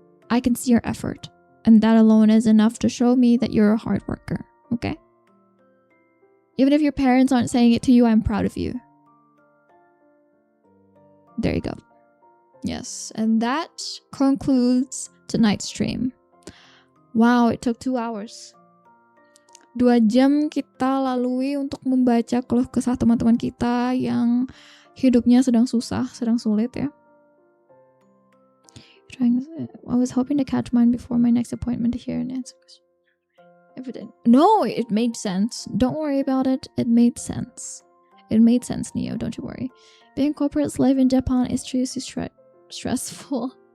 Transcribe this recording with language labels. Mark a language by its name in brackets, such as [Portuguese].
[English] I can see your effort, and that alone is enough to show me that you're a hard worker. Okay? Even if your parents aren't saying it to you, I'm proud of you. There you go. Yes, and that concludes tonight's stream. Wow, it took 2 hours. [Indonesian] 2 jam kita lalui untuk membaca keluh kesah teman-teman kita yang hidupnya sedang susah, sedang sulit ya. [English] I was hoping to catch mine before my next appointment to hear an answer. If it didn't. No, it made sense. Don't worry about it. It made sense. It made sense, Neo. Don't you worry. Being corporate slave in Japan is seriously stressful.